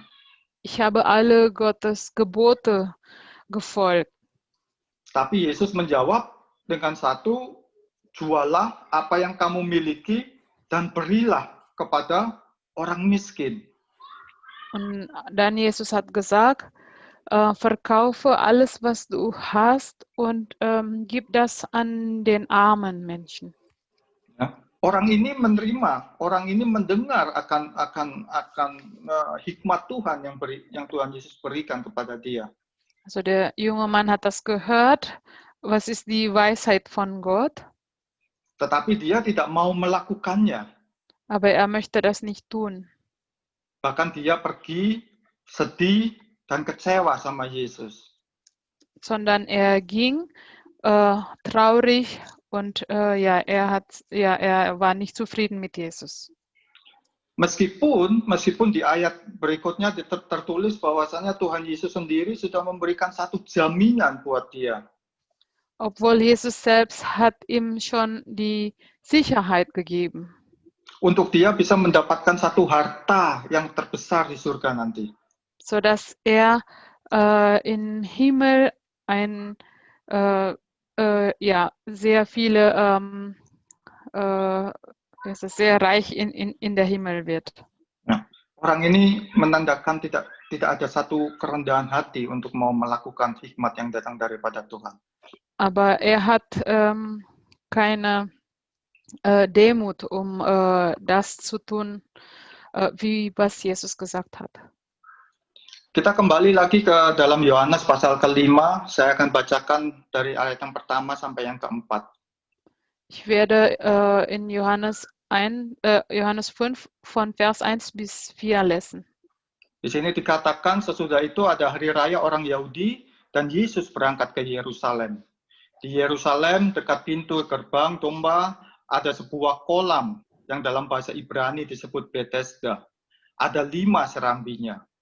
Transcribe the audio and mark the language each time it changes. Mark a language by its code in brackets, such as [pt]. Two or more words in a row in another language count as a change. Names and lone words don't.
[de] Ich habe alle Gottes Gebote gefolgt. [id] Tapi Yesus menjawab dengan satu, jualah apa yang kamu miliki dan berilah kepada orang miskin. [de] Und dann Jesus hat gesagt, verkaufe alles, was du hast und gib das an den armen Menschen. [id] Ya. Orang ini menerima, orang ini mendengar akan hikmat Tuhan yang Tuhan Yesus berikan kepada dia. [de] Also der junge Mann hat das gehört. Was ist die Weisheit von Gott? [id] Tetapi dia tidak mau melakukannya. [de] Aber er möchte das nicht tun. [id] Bahkan dia pergi sedih dan kecewa sama Yesus. [de] Sondern er ging traurig und er war nicht zufrieden mit Jesus. [id] Meskipun di ayat berikutnya tertulis bahwasanya Tuhan Yesus sendiri sudah memberikan satu jaminan buat dia. [de] Obwohl Jesus selbst hat ihm schon die Sicherheit gegeben. [id] Untuk dia bisa mendapatkan satu harta yang terbesar di surga nanti. [de] Sodass er im Himmel sehr viele sehr reich in der Himmel wird. [id] Nah, orang ini menandakan tidak ada satu kerendahan hati untuk mau melakukan hikmat yang datang daripada Tuhan. [de] Aber er hat keine Demut, das zu tun, wie was Jesus gesagt hat. [id] Kita kembali lagi ke dalam Yohanes pasal ke-5. Saya akan bacakan dari ayat yang pertama sampai yang ke-4. [de] Ich werde in Johannes 5 von Vers 1 bis 4 lesen. [id] Di sini dikatakan sesudah itu ada hari raya orang Yahudi dan Yesus berangkat ke Yerusalem. Di Yerusalem dekat pintu gerbang domba ada sebuah kolam yang dalam bahasa Ibrani disebut Bethesda. Ada 5 serambinya.